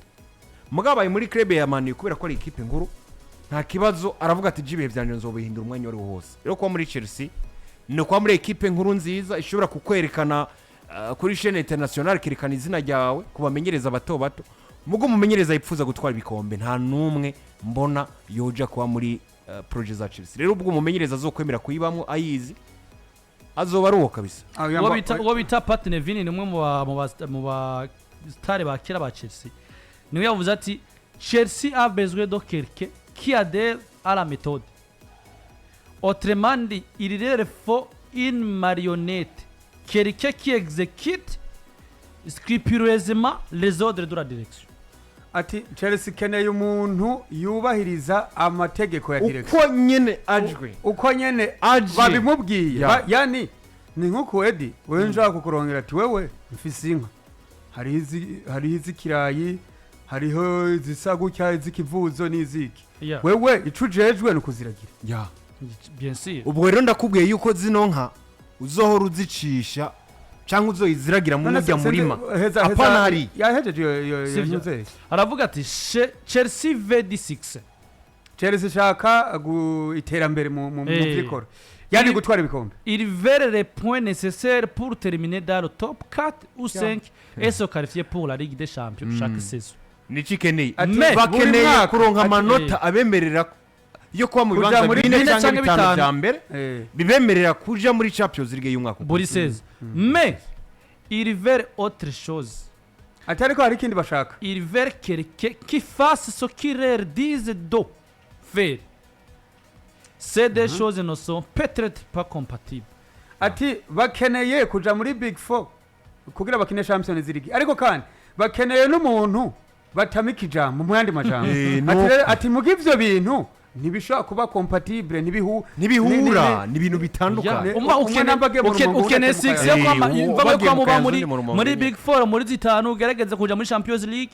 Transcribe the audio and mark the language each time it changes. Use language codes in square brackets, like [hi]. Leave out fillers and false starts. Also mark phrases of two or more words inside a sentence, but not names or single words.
[rn] mugabaye muri club ya Man U kubera ko ari equipe nkuru nta kibazo aravuga ati jibe byanje nzobihindura umwanya wari wose rero kwa muri Chelsea no kwa muri equipe nkuru nziza ishobora kukwerekana kuri [fr] chaîne internationale [rn] kirikana izina ryawe kubamenyereza bato mugo umumenyereza yipfuza gutwara ibikombe nta numwe mbona yoja kwa muri project za Chelsea rero ubwo umumenyereza azokwemera kuyibamwo ayizi azoba ruwo kabisa uwo bita Pat Nevin ni umwe mu ba stars ba kera ba Chelsea niwe yavuze ati [fr] Chelsea a besoin de quelqu'un qui adhère à la méthode autrement dit il leur faut une marionnette quelqu'un qui exécute scrupuleusement les ordres de la direction [rn] ati Chelsea keneye umuntu yubahiriza amategeko ya direction uko nyene babimubwiye yani ni nkuko Edi wewe nshaka kukurongera ati wewe mfise inka hari izikirayi hariho zisagu cya izikivuzo n'iziki wewe icujejwe no kuziragira [fr] bien sûr [rn] ubwo rero ndakubwiye yuko zino nka uzohora uzicisha cyangwa uzoyiziragira mu mujya murima apana hari yahejeje yo aravuga ati Chelsea V6 Chelsea shaka iterambere mu byikora yani gutwara ibikombe [fr] il veut les points nécessaires pour terminer dans le top 4 ou 5 et se qualifier pour la Ligue des Champions chaque saison. [rn] niki keneye Mais, bakeneye kuronka amanota abemerera yo kuba mu bibanza bine cyangwa bitanu bya mbere bibemerera kuja muri Champions League y'umwaka buri saison. [fr] Mais il veut autre chose. [rn] atari ko hari ikindi bashaka [fr] Il veut quelqu'un qui fasse ce qu'il leur dise de faire. Ces deux choses ne sont peut-être pas compatibles. [rn] ati bakeneye kuja muri Big 4 kugira bakine Champions League ariko kandi bakeneye n'umuntu batamika ijambo mu yandi majambo ati muga ivyo bintu ntibishobora kuba compatible ntibihura ni ibintu bitandukanye ukeneye 6 yo kwa muri Big 4 muri zitanu ugerageza kuja muri Champions League